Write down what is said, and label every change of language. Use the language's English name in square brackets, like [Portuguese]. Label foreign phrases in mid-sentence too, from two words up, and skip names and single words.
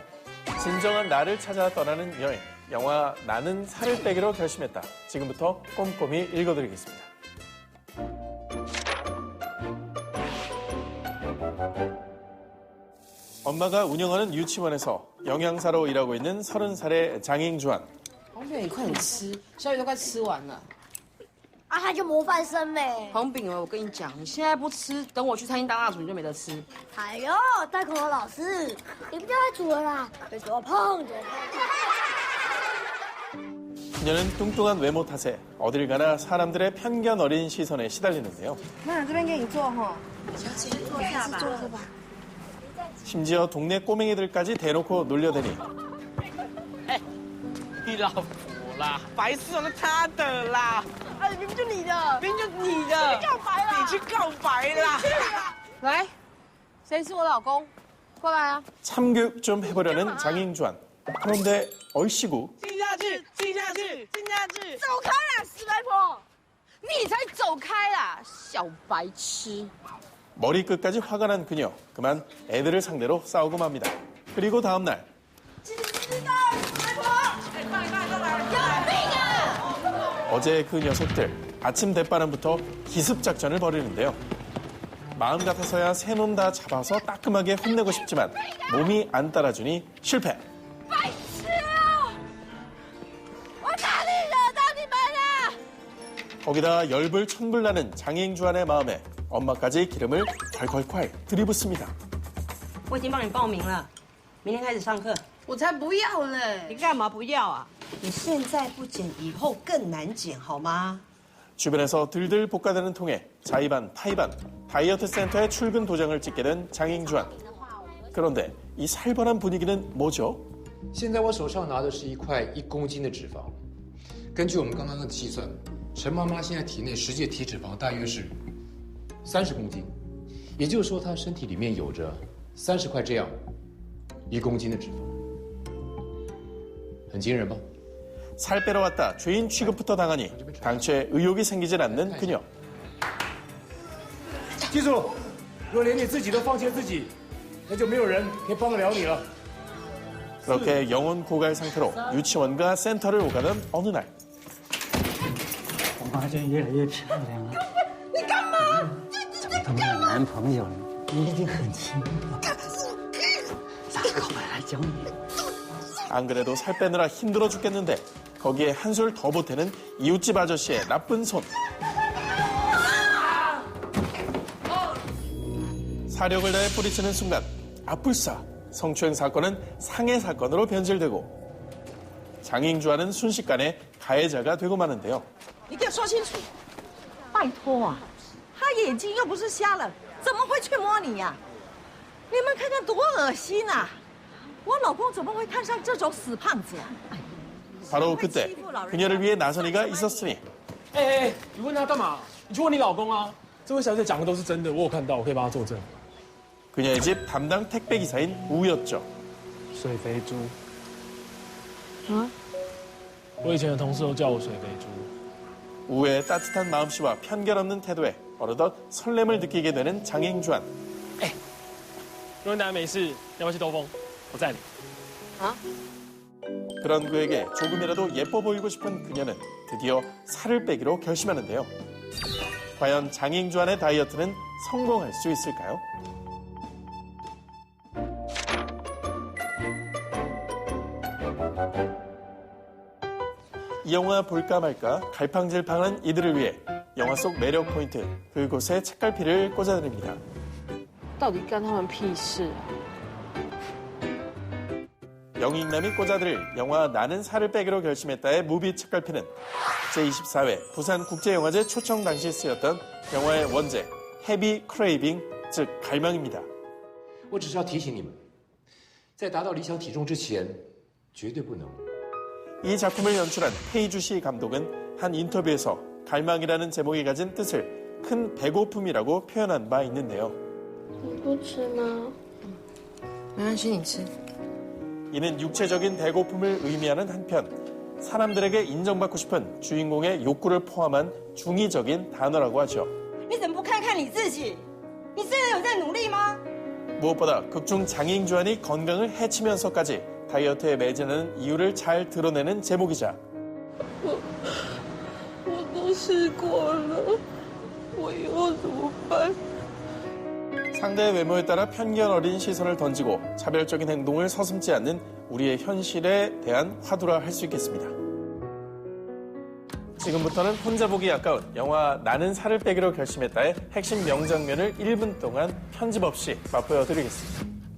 [Korean] 진정한 나를 찾아 떠나는 여행 영화 나는 살을 빼기로 결심했다. 지금부터 꼼꼼히 읽어드리겠습니다. 엄마가 운영하는 유치원에서 영양사로 일하고 있는 30살의 장잉주안. [Chinese] 黄饼，你快点吃，小雨都快吃完了。啊，他就模范生呗。黄饼我跟你讲，你现在不吃，等我去餐厅当大厨，你就没得吃。哎呦，大口的老师，你不要再煮了啦，别说胖就胖。 [Korean] 그녀는 뚱뚱한 외모 탓에 어딜 가나 사람들의 편견 어린 시선에 시달리는데요. [Chinese] 妈，这边给你做哈。 [Korean] 심지어 동네 꼬맹이들까지 대놓고 놀려대니 [Chinese] 你老婆啦，白痴哦，那他的啦，哎，明明就你的，明明就你的，你告白啦，你去告白啦！来，谁是我老公？过来啊！ [Korean] 참교육 좀 해보려는 장잉주안. 그런데 얼씨구 [Chinese] 亲下去，亲下去，亲下去！走开啦，死白婆！你才走开啦，小白痴！ [Korean] 머리끝까지 화가 난 그녀. 그만 애들을 상대로 싸우고 맙니다. 그리고 다음 날 어제 그 녀석들 아침 대바람부터 기습 작전을 벌이는데요. 마음 같아서야 세 몸 다 잡아서 따끔하게 혼내고 싶지만 몸이 안 따라주니 실패. 거기다 열불 천불 나는 장잉주안의 마음에 엄마까지 기름을 콸콸콸 들이붓습니다. [Chinese] 我已经帮你报名了，明天开始上课。我才不要嘞！你干嘛不要啊？你现在不减，以后更难减，好吗？ [Korean] 주변에서 들들 볶아대는 통에 자의반, 타의반, 다이어트 센터에 출근 도장을 찍게 된 장잉주안. 그런데 이 살벌한 분위기는 뭐죠? [Chinese] 现在我手上拿的是一块1公斤的脂肪，根据我们刚刚的计算，陈妈妈现在体内实际体脂肪大约是30公斤，也就是说她身体里面有着30块这样1公斤的脂肪，很惊人吧？ [Korean] 살 빼러 왔다 죄인 취급부터 당하니 당최 의욕이 생기질 않는 그녀. [Chinese] 记住，如果连你自己都放弃了自己，那就没有人可以帮得了你了。 [Korean] 그렇게 영혼 고갈 상태로 유치원과 센터를 오가던 어느 날 [Chinese] 我妈真越来越漂亮了。你干嘛？找到我男朋友了，你已经很亲密了。下次告白来教你。 [Korean] 안 그래도 살 빼느라 힘들어 죽겠는데 거기에 한술 더 보태는 이웃집 아저씨의 나쁜 손. 사력을 다해 뿌리치는 순간 아뿔싸 성추행 사건은 상해 사건으로 변질되고 장잉주안은 순식간에 가해자가 되고 마는데요. [Chinese] 你给我说清楚，拜托啊！他眼睛又不是瞎了，怎么会去摸你呀、你们看看多恶心啊！我老公怎么会看上这种死胖子呀、 [Korean] 바로 그때 그녀를 위해 나선 이가 있었으니 [Chinese] 哎，你问他干嘛？你去问你老公啊！这位小姐讲的都是真的，我有看到，我可以帮她作证。 [Korean] 그녀의 집 담당 택배 기사인 우였죠. [Chinese] 水肥猪。啊？我以前的同事都叫我水肥猪。 [Korean] 우의 따뜻한 마음씨와 편견 없는 태도에 어느덧 설렘을 느끼게 되는 장잉주안. [Chinese] 如果大家没事，要不要去兜风？我载你。 [Korean] 그런 그에게 조금이라도 예뻐 보이고 싶은 그녀는 드디어 살을 빼기로 결심하는데요. 과연 장잉주안의 다이어트는 성공할 수 있을까요? 이 영화 볼까 말까 갈팡질팡한 이들을 위해 영화 속 매력 포인트 그곳에 책갈피를 꽂아드립니다. [Chinese] 到底干他们屁事啊？ [Korean] 영익남이 꽂아드릴 영화 나는 살을 빼기로 결심했다의 무비 책갈피는 제24회 부산국제영화제 초청 당시 쓰였던 영화의 원제 헤비 크레이빙 즉 갈망입니다. [Chinese] 我只是要提醒你们，在达到理想体重之前，绝对不能 [Korean] 이 작품을 연출한 테이주시 감독은 한 인터뷰에서 갈망이라는 제목이 가진 뜻을 큰 배고픔이라고 표현한 바 있는데요. [Chinese] 不吃吗？没关系，你吃。 [Korean] 이는 육체적인 배고픔을 의미하는 한편 사람들에게 인정받고 싶은 주인공의 욕구를 포함한 중의적인 단어라고 하죠. [Chinese] 你怎么不看看你自己？你真的有在努力吗？ [Korean] 무엇보다 극중 장잉주안이 건강을 해치면서까지 다이어트에 매진하는 이유를 잘 드러내는 제목이자 [Chinese] 我都试过了，我以后怎么办？ [Korean] 상대의 외모에 따라 편견 어린 시선을 던지고 차별적인 행동을 서슴지 않는 우리의 현실에 대한 화두라 할 수 있겠습니다. 지금부터는 혼자 보기 아까운 영화 나는 살을 빼기로 결심했다의 핵심 명장면을 1분 동안 편집 없이 맛보여 드리겠습니다.